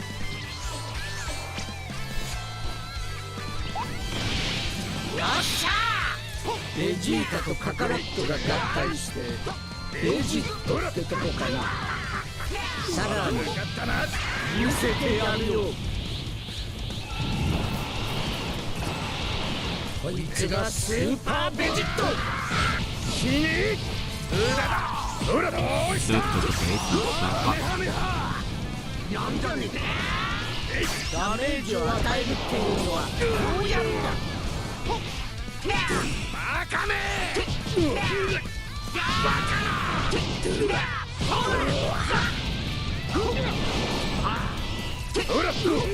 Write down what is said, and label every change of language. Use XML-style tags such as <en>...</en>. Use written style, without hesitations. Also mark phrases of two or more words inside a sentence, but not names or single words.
<ja>ベジータとカカロットが合体してベジットってとこかな。さらに見せてやるよ。こいつがスーパーベジット。死ね。ほらだ。</ja> <id>Itu tuh kayak itu apa?</id> <ja>ダメージを与えるっていうのはどうやるんだ。バカめ。ほら。</ja>